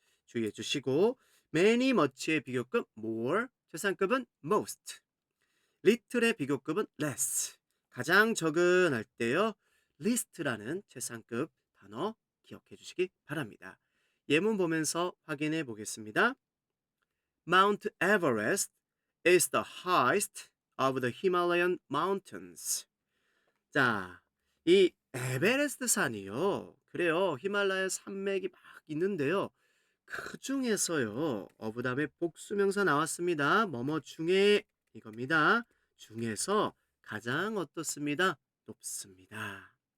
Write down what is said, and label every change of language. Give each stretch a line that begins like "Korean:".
Korean: 주의해 주시고 many, much의 비교급 more, 최상급은 most, little의 비교급은 less, 가장 적은 할 때요 least라는 최상급 단어 기억해 주시기 바랍니다. 예문 보면서 확인해 보겠습니다.
English: Mount Everest is the highest of the Himalayan mountains.
Korean: 자, 이 에베레스트 산이요. 그래요. 히말라야 산맥이 막 있는데요. 그 중에서요. 어부 다음에 복수명사 나왔습니다. 뭐뭐 중에 이겁니다. 중에서 가장 어떻습니다? 높습니다.